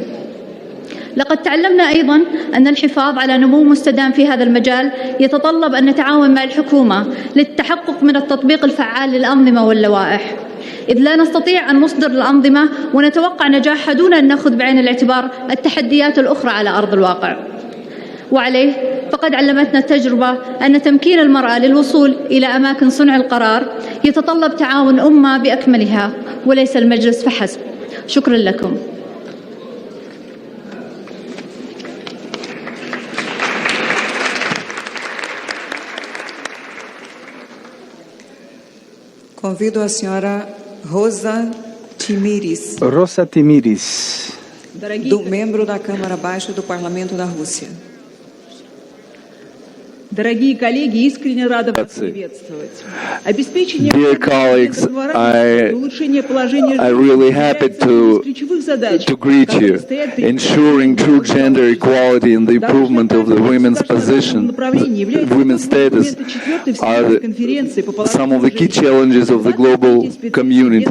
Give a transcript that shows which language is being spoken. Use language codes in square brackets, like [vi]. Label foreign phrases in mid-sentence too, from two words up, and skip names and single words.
[ar] لقد تعلمنا أيضا أن الحفاظ على نمو مستدام في هذا المجال يتطلب أن نتعاون مع الحكومة للتحقق من التطبيق الفعال للأنظمة واللوائح، إذ لا نستطيع أن نصدر الأنظمة ونتوقع نجاحها دون أن نأخذ بعين الاعتبار التحديات الأخرى على أرض الواقع. وعليه فقد علمتنا التجربة أن تمكين المرأة للوصول إلى أماكن صنع القرار يتطلب تعاون أمة بأكملها وليس المجلس فحسب. شكرا لكم. [pt] Convido a senhora Rosa Timiris, membro da Câmara Baixa do Parlamento da Rússia. [ru] Дорогие коллеги, искренне рада вас приветствовать. [en] Dear colleagues, I'm really happy to greet you. Ensuring true gender equality and the improvement of the women's position, women's status, are some of the key challenges of the global community.